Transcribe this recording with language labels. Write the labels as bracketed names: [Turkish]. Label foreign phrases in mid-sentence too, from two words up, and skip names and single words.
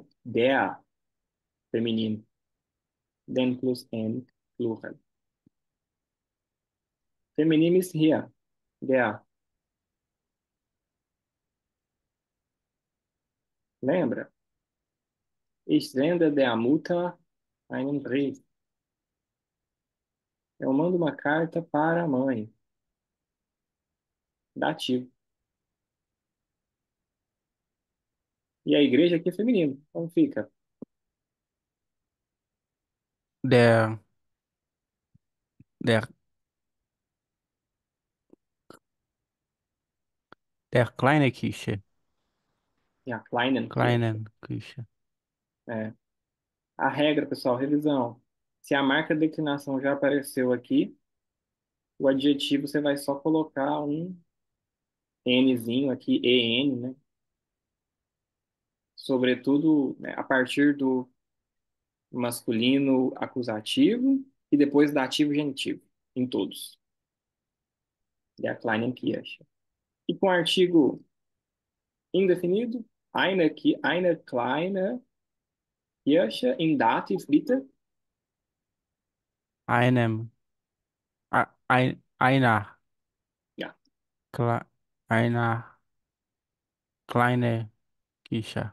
[German] Der, feminin. Den plus N, plural. Feminin ist hier. Der. [Portuguese] Lembra? [German] Ich sende der Mutter einen Brief. [Portuguese] Eu mando uma carta para a mãe. Dativo. E a igreja aqui é feminino. Como fica? [German] der, der, der kleine Kische, [Portuguese] É a [German] kleinen Kirche. kleinen Kische, [Portuguese] É. A regra, pessoal, revisão. Se a marca de declinação já apareceu aqui, o adjetivo você vai só colocar um Nzinho aqui, EN, né? Sobretudo, né, a partir do masculino acusativo e depois dativo genitivo, em todos. [German] Der kleinen Kirche. [Portuguese] E com artigo indefinido, [German] eine kleine Kirche im Dativ, bitte. einem, einer, Ja, kle, einer kleine Kische,